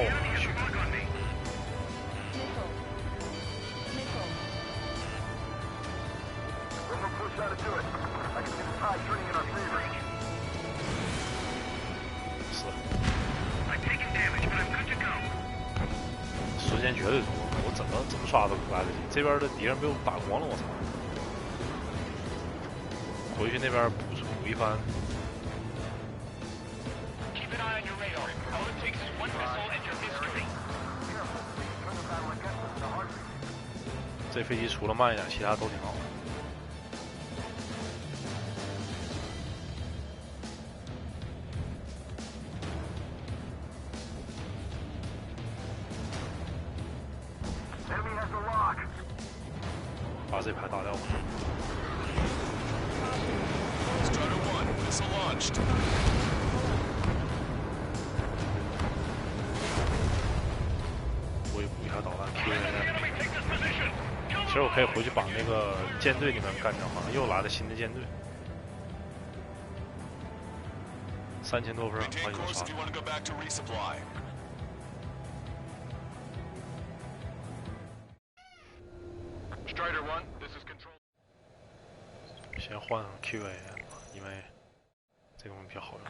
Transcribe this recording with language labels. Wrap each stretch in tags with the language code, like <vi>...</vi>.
<en>Enemy has a lock on me. Missile. Missile. One more push out to do it. I can see the tide turning in our favor.</en> <zh>是</zh> <en>I'm taking damage, but I'm good to go.</en> <zh>时间绝对足够，我怎么刷都来得及。这边的敌人被我打光了，我操！回去那边补一番。</zh> <en>Keep an eye on your radar. All it takes is one missile and your history. Careful. Turn the battle against us in a heartbeat.</en> <zh>这飞机除了慢一点，其他都挺好的。</zh> <en>Enemy has the lock.</en> <zh>把这排打掉吧。</zh> <en>Strider 1, missile launched.</en> <zh>我也补一下导弹 Q 一下。</zh> <en>Enemy take this position.</en> <zh>其实我可以回去把那个舰队里面干掉，好像又来了新的舰队。 3000多分，</zh> <en>Maintain</en> <zh>好几个</zh> <en>course</en> <zh>啥</zh> <en>if you want to go back to resupply. Strider 1, this is control.</en> <zh>先换 QA， 因为这个东西比较好用，</zh>